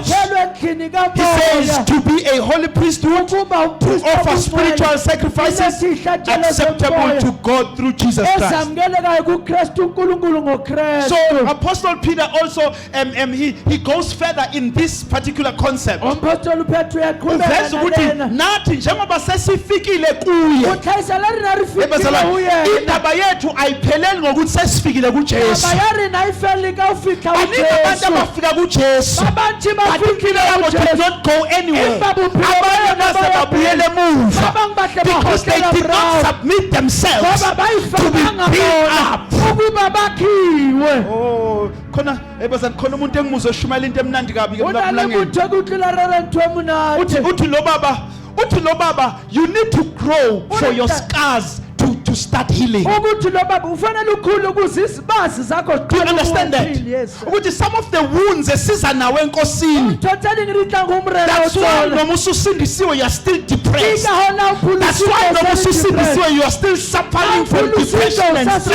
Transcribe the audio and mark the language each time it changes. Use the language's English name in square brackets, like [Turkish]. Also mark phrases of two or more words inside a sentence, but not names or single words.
[English] He says, to be a holy priesthood, to offer spiritual sacrifices acceptable to God through Jesus Christ. So Apostle Peter also he goes further in this particular concept. [Zulu] Indaba yethu ayipheleli ngokuthi sesifikile kuJesu. Abantu abafika kuJesu, [English] did not go anywhere. Because they did not submit themselves to be built up. [Zulu] Oh, khona umuntu engimuzwe shumela into emnandi kabi uthi lo baba, [English] you need to grow for your scars to start healing. Do you understand that? Yes. Some of the wounds that's why you are still depressed. That's why you are still suffering from depression and stress.